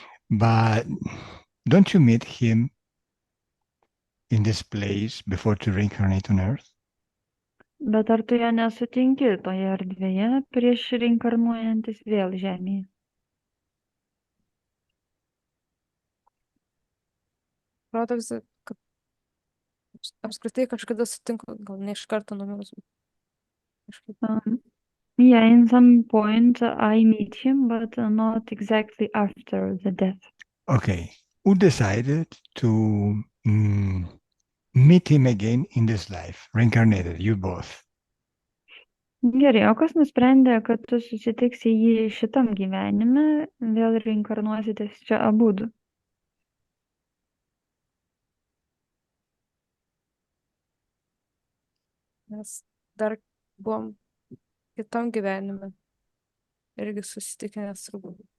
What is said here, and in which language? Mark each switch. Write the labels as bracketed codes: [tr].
[en] But don't you meet him in this place before to reincarnate on Earth? [lt] Bet ar tu ją nesutinki toje erdvėje prieš reinkarnuojantis vėl žemėje? Atrodo, kad apskritai kažkada sutinku, gal ne iš karto numirus. [en] Yeah, in some point I meet him, but not exactly after the death. Okay. Who decided to meet him again in this life, reincarnated, you both? [lt] Gerai, o kas nusprendė, kad tu susitiksi jį šitam gyvenime, vėl reinkarnuositės čia abudu? Mes dar buvom kitam gyvenime irgi susitikinęs turbūt.